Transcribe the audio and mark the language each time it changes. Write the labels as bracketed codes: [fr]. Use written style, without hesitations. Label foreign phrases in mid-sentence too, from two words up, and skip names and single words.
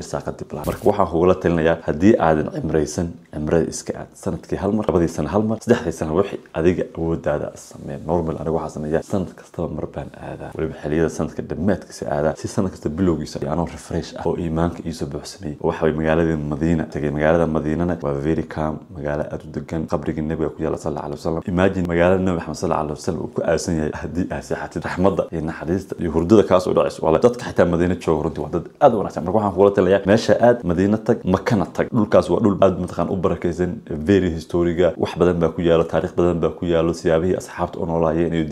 [so] irsaaqada bilaa marka waxaan kugu la talinayaa hadii aadan cimraysan cimrada iska aad sanadkii hal mar labadii sano hal mar saddexdii sano wixii adiga awooddaada sameey normal aniga waxa sameeyaa sanad kasta mar baan aadaa waliba xiliyada sanadka dhamaadkiisa aadaa si sanad kasta bilowgiisa yaano refresh ah oo iimaanka iiso buuxsamay waxa way magaalada Madiina tagay magaalada Madiinana waa very calm magaalo aad u degan qabriga nabiga ku yaala [ar] صلى الله عليه وسلم [so] imagine magaalada nabi Muhammad [ar] صلى الله عليه وسلم [so] uu ku aasan yahay hadii aad saxatid raxmadda iyo naxariista iyo hurdada kaas oo dhacayso wala dadka xitaa Madiina jooga runtii waa dad aad u wanaagsan marka waxaan kula talinayaa meesha aad Madiina tag Makana tag dhulkaas waa dhul aad mataqaan u barakaysan very historiga wax badan baa ku yaalo taariikh badan baa ku yaalo siyaabihii asxaabta oo noolaayeen iyo